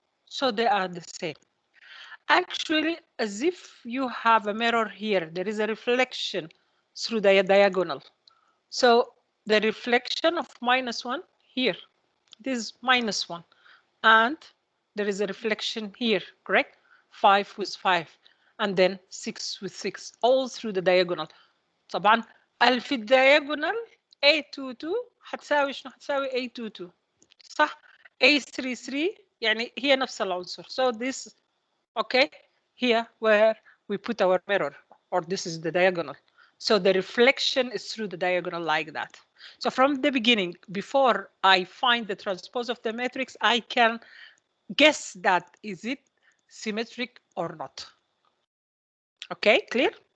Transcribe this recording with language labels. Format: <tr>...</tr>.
<en>So they are the same. Actually, as if you have a mirror here, there is a reflection through the diagonal. So the reflection of -1 here, this is -1, and there is a reflection here, correct? 5 with 5, and then 6 with 6, all through the diagonal.</en> <ar>طبعا في الدياجونال A22 هتساوي شنو؟ هتساوي A22 صح؟ A33 يعني هي نفس العنصر.</ar> <en>So this, okay, here where we put our mirror, or this is the diagonal. So the reflection is through the diagonal like that. So from the beginning, before I find the transpose of the matrix, I can guess that is it symmetric or not. Okay, clear?</en>